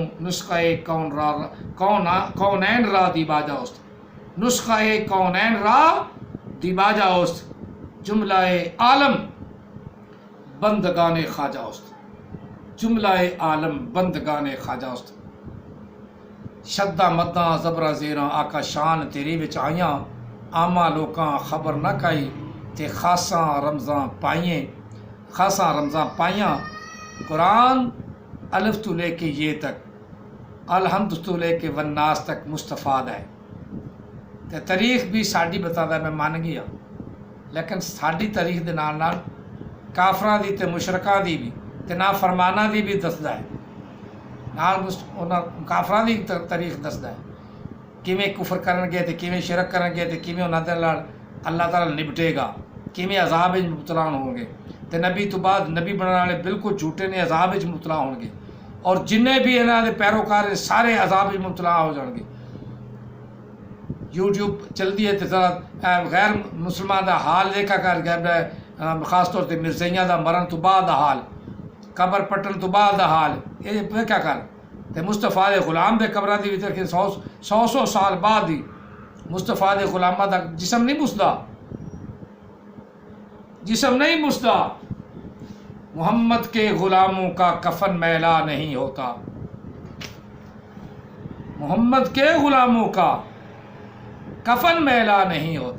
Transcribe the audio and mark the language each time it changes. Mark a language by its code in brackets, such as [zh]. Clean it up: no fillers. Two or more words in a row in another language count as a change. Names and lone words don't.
[fa] نسخہ کونین را دیباجہ اوست، نسخہ کونین را دیباجہ اوست، جملہ عالم بندگان خواجہ اوست، جملہ عالم بندگان خواجہ اوست۔ [pa] شدہ مداں زبراں زیراں آقا شان تیری وچ آئیاں، عامہ لوکاں خبر نہ کائی تے خاصاں رمضاں پائیاں۔ قرآن الف تو لے کے یہ تک، الحمد تو لے کے والناس تک مستفاد ہے۔ تے تاریخ بھی ساڈی بتا ہے، میں مان گیا، لیکن ساڈی تاریخ دے نال نال کافراں دی تے مشرکاں دی بھی تے نافرماناں دی بھی دسدا ہے، نال کافراں دی تاریخ دسدا ہے، کیویں کفر کرن گے تے کیویں شرک کرن گے تے کیویں انہاں دے نال اللہ تعالیٰ نپٹے گا، کیویں عذاب وچ مبتلا ہون گے، تے نبی تو بعد نبی بننے والے بالکل جھوٹے نے عذاب وچ مبتلا ہون گے، اور جننے بھی انہاں دے پیروکار سارے عذاب وچ مبتلا ہو جان گے۔ یوٹیوب چلتی ہے تو ذرا غیر مسلمان دا حال دیکھا کر، خاص طور تے مرزائیاں دا مرن تو بعد دا حال، قبر پٹن تو بعد دا حال، یہ دیکھا کر۔ تے مصطفیٰ دے غلام دے قبراں دی وچ رکھے 100 سال بعد ہی مصطفیٰ دے غلاماں دا جسم نہیں مسدا، جسم نہیں مسدا۔ [ur] محمد کے غلاموں کا کفن میلا نہیں ہوتا، محمد کے غلاموں کا کفن میلا نہیں ہوتا۔